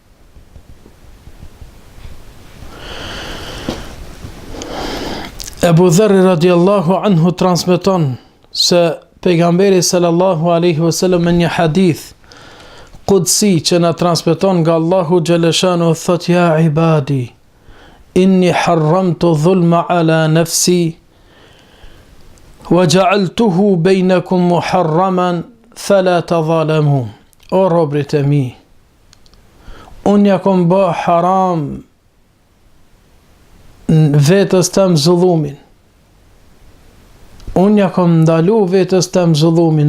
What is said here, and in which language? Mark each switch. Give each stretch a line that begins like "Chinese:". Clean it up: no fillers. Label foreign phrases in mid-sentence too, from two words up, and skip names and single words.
Arabic: Ebu Dherri رضي الله عنه
Albanian: transmeton se pejgamberi
Arabic: صلى الله عليه وسلم
Albanian: në një
Arabic: حديث قدسي
Albanian: që na transmeton nga Allahu xhaleshanu thot:
Arabic: "يا عبادي إني حرمت الظلم على نفسي وجعلته بينكم محرما فلا تظالموا."
Albanian: O robrit e mi, unë ja kom bë haram vetës tëm zullumin. Unë ja kom ndalu vetës tëm zullumin.